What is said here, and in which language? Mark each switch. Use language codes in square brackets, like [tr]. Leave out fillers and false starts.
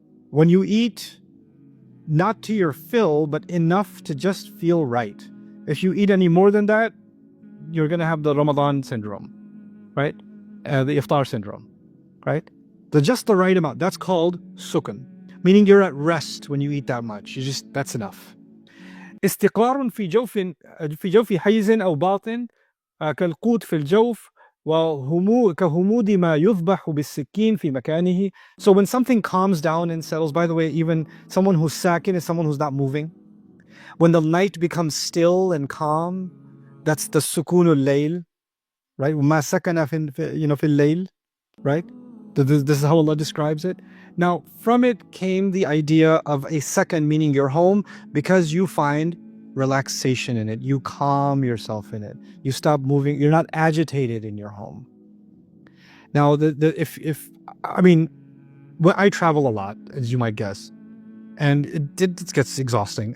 [en] When you eat, not to your fill, but enough to just feel right. If you eat any more than that, you're going to have the Ramadan syndrome, right? The iftar syndrome, right? Just the right amount. That's called sukun, meaning you're at rest when you eat that much. That's enough. [ar] استقرار في جوف حيز أو باطن كالقوت في الجوف كهمود ما يذبح بالسكين في مكانه. [en] So when something calms down and settles, by the way, even someone who's sakin is someone who's not moving. When the night becomes still and calm, that's the sukunul layl, right? [ar] ما سكن في الليل, right? [en] This is how Allah describes it. Now, from it came the idea of a second, meaning your home, because you find relaxation in it. You calm yourself in it. You stop moving. You're not agitated in your home. Now, I travel a lot, as you might guess, and it gets exhausting.